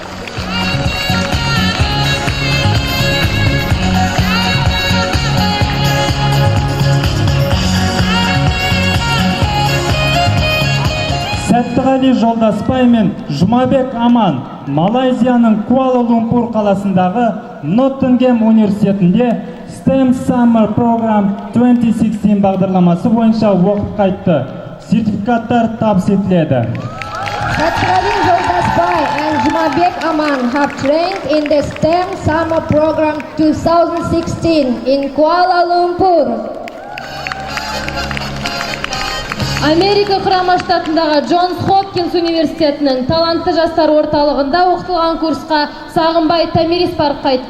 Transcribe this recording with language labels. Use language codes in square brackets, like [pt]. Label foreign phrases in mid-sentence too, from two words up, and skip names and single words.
[kk] Сәттіғали Жолдаспай мен Жұмабек Аман Малайзияның Куала-Лумпур қаласындағы Ноттингем университетінде STEM Summer Program 2016 бағдарламасы бойынша оқып қайтты. Сертификаттар табыс етіледі. [en] Сәттіғали Жолдаспай and Жұмабек Aman have trained in the STEM Summer Program 2016 in Kuala Lumpur. [kk] Америка құрама штатындағы Джонс Хопкинс университетінің талантты жастар орталығында оқытылған курсқа Сағынбай Тамирис барып қайтты.